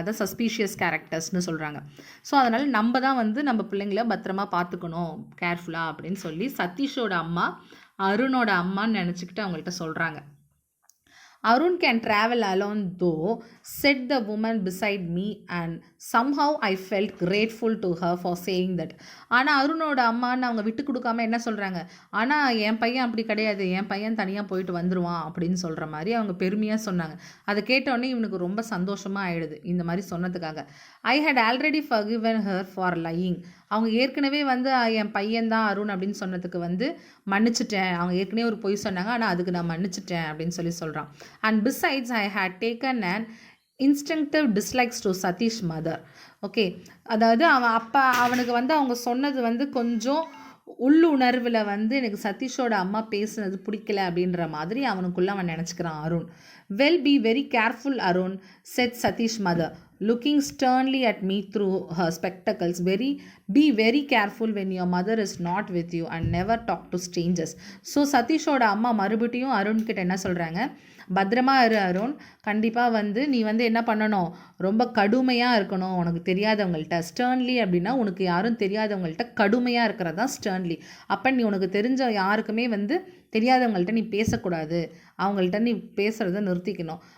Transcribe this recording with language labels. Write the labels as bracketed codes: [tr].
[ta] அதான் சஸ்பீஷியஸ் கேரக்டர்ஸ்னு சொல்கிறாங்க. ஸோ அதனால் நம்ம தான் வந்து நம்ம பிள்ளைங்கள பத்திரமா பார்த்துக்கணும், கேர்ஃபுல்லாக அப்படின்னு சொல்லி சதீஷோட அம்மா அருணோட அம்மான்னு நினச்சிக்கிட்டு அவங்கள்ட்ட சொல்கிறாங்க. [en] Arun can travel alone though, said the woman beside me, and somehow I felt grateful to her for saying that. [ta] ஆனால் அருணோட அம்மான்னு அவங்க விட்டு கொடுக்காம என்ன சொல்கிறாங்க, ஆனால் என் பையன் அப்படி கிடையாது, என் பையன் தனியாக போயிட்டு வந்துடுவான் அப்படின்னு சொல்கிற மாதிரி அவங்க பெருமையாக சொன்னாங்க. அதை கேட்டோடனே இவனுக்கு ரொம்ப சந்தோஷமாக ஆயிடுது இந்த மாதிரி சொன்னதுக்காக. [en] I had already forgiven her for lying. [ta] அவங்க ஏற்கனவே வந்து என் பையன்தான் அருண் அப்படின்னு சொன்னதுக்கு வந்து மன்னிச்சிட்டேன். அவங்க ஏற்கனவே ஒரு பொய் சொன்னாங்க, ஆனால் அதுக்கு நான் மன்னிச்சிட்டேன் அப்படின்னு சொல்கிறான். [en] And besides I had taken and instinctive dislikes to Satish mother. [ta] Okay, அதாவது அவனுக்கு வந்து அவங்க சொன்னது வந்து கொஞ்சம் உள்ளுணர்வில் வந்து எனக்கு சதீஷோட அம்மா பேசுனது பிடிக்கல அப்படின்ற மாதிரி அவனுக்குள்ளே அவன் நினச்சிக்கிறான் Arun. [en] Well, be very careful Arun, said Satish mother looking sternly at me through her spectacles. Be very careful when your mother is not with you and never talk to strangers. [ta] So சதீஷோட அம்மா மறுபடியும் அருண் கிட்ட என்ன சொல்கிறாங்க, பத்திரமா இரு அருண், கண்டிப்பாக வந்து நீ வந்து என்ன பண்ணணும், ரொம்ப கடுமையாக இருக்கணும் உனக்கு தெரியாதவங்கள்ட்ட. ஸ்டர்ன்லி அப்படின்னா உனக்கு யாரும் தெரியாதவங்கள்ட்ட கடுமையாக இருக்கிறது தான் ஸ்டர்ன்லி. அப்போ நீ உனக்கு தெரிஞ்ச யாருக்குமே வந்து தெரியாதவங்கள்ட்ட நீ பேசக்கூடாது, அவங்கள்ட்ட நீ பேசுகிறத நிறுத்திக்கணும்.